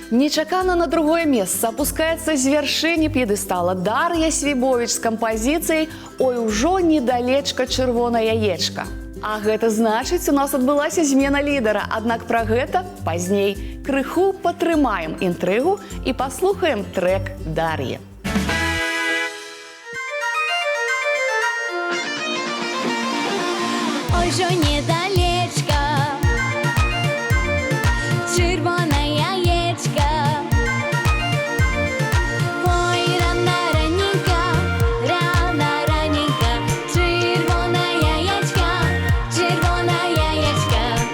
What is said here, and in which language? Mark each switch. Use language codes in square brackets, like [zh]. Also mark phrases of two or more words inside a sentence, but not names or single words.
[be] нечакана на другое месца опускаецца з вяршыні п'едэстала Дар'я Свібовіч з кампазіцыяй «Ой, ужо недалечка чырвонае яечка». А гэта значыць, у нас адбылася змена лідара, аднак пра гэта пазней. Крыху патрымаем інтрыгу і паслухаем трэк Дар'і. [uk] Ой, жо недалечка, червона яєчка. Ой, рано раненько, червона яєчка, червона яєчка.